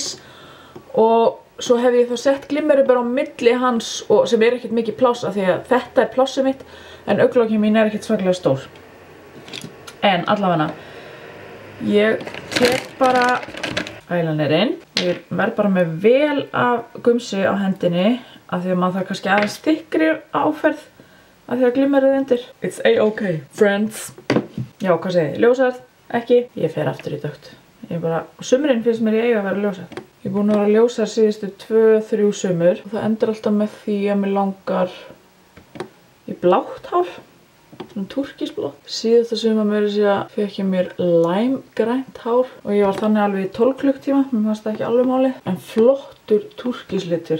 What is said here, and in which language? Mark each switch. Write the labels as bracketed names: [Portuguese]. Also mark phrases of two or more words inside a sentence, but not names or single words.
[Icelandic] Og svo hef ég þá sett glimmerið bara á milli hans og sem er ekkert mikið pláss af því að þetta er plássið mitt en augnlokin mín er ekkert svakalega stór. En allavega, ég tek bara eyelinerinn. Ég verð bara með vel af gumsi á hendinni af því að maður þarf kannski aðeins þykkri áferð af því að glimmerið undir. [English] It's a-okay, friends. [Icelandic] Já, hvað segið þið? Ljósarð? Ekki? Ég fer aftur í dökkt. Ég bara, sumrin finnst mér ég eiga að vera ljósarð. Ég er búin að vera ljósarð síðustu 2-3 sumur og það endur alltaf með því að mér langar í blátt hár. Svona turkisblótt. Síðasta sumar mér fekk ég mér læmgrænt hár og ég var þannig alveg í 12 klukktíma, mér fannst það ekki alveg máli.